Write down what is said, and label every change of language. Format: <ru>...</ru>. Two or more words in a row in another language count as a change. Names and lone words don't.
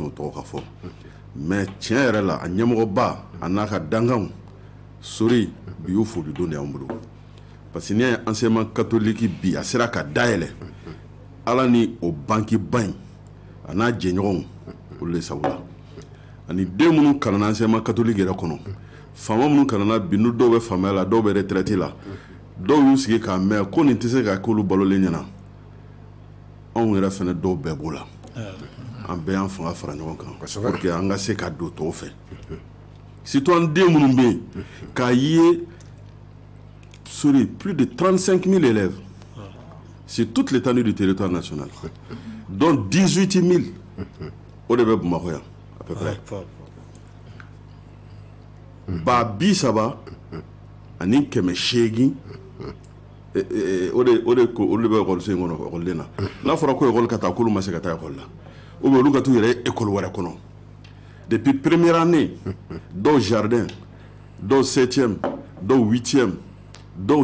<bm>o tɔgɔ ka fɔ mais tiɲɛ yɛrɛ la a ɲɛmɔgɔba a n'a ka dankanw Sori bi y'o foli don de y'an bolo</bm> <fr>parce que</fr> <bm>n'i y'a ye</bm> <fr>enseignement catholique</fr> <bm>bi a sera ka dayɛlɛ ala ni o banki ba in a n'a jɛɲɔgɔnw olu de sabu la ani den minnu kalanna</bm> <fr>enseignement catholique</fr> <bm>yɛrɛ kɔnɔ faama minnu kalanna bi n'u dɔw bɛ faamaya la dɔw bɛ retraite la dɔw y'u sigi k'a mɛn ko nin tɛ se ka k'olu balolen ɲɛna anw yɛrɛ fɛnɛ dɔw bɛɛ b'o la an bɛɛ y'an fanga fara ɲɔgɔn kan</bm> <fr>pour que</fr> <bm>an ka se ka don tɔw fɛ citoyen den minnu bɛ yen k'a ye</bm> <fr>sur plus de 35 000 élèves sur toute l'étendue du territoire national dont 18 000 au</fr> <bm>de bɛ Bamakɔ yan</bm> <fr>à peu près</fr> <bm>ba 30 ani 800 o de bɛ école so in kɔnɔ école den na n'a fɔra ko école ka taa k'olu ma se ka taa école la</bm> <fr>ou bien</fr> <bm>olu ka t'u yɛrɛ école wɛrɛ kɔnɔ</bm> <fr>depuis première année</fr> <bm>dɔw jardin dɔw 7e dɔw 8e dɔw</bm>